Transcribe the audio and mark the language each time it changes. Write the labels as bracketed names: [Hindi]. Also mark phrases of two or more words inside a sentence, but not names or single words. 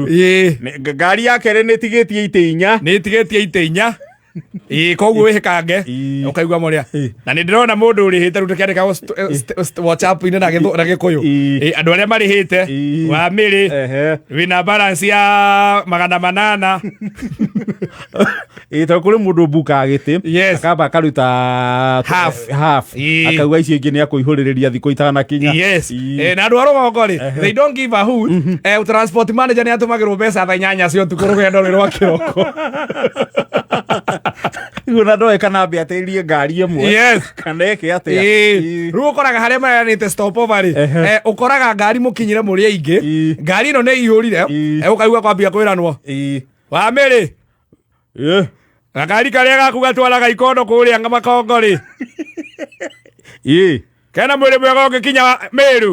[Kikuyu] ngari ya kerĩ nĩ ĩtigĩtie itĩ inya koguo wĩhĩkange ũkaigua mũrĩa na nĩ ndĩrona mũndũ ũrĩhĩte rĩu tũkĩandĩka WhatsApp-inĩ na Gĩkũyũ andũ arĩa marĩhĩte wa Mĩrĩ wĩna balance ya 800 tondũ kũrĩ mũndũ mbuka gĩtĩ akamba akaruta half akauga icio ingĩ nĩ akũihũrĩrĩria thikũ itanakinya na andũ a rũgongo rĩ [English] they don't give a hoot transport manager [Kikuyu] nĩ atũmagĩrwo mbeca thaa 8 cia ũtukũ rũgendo rwĩ rwa kĩroko na ndoĩ kana mbĩatĩrie ngari ĩmwe kana ĩke atĩa rĩu ũkoraga harĩa maranĩte [English] stop over [Kikuyu] rĩ ũkoraga ngari mũkinyire mũrĩ aingĩ ngari ĩno nĩ ihũrire ũkaigua kwambia kwĩranwo wa Mĩrĩ gakari karĩa gaku gatwaraga ikondo kũrĩa Makongo rĩ kena mwĩrĩ mwega ũngĩkinya Mĩrũ